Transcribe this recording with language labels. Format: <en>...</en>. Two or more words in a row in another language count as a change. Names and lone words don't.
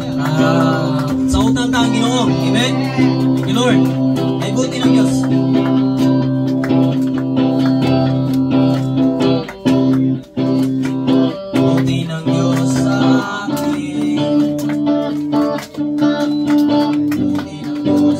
<hil>Sa utang ka ang Ginoo.</hil> <en>Amen? Thank you, Lord.</en> <tl>Ay buti ng Diyos. Buti ng Diyos sa akin. Buti ng Diyos.</tl>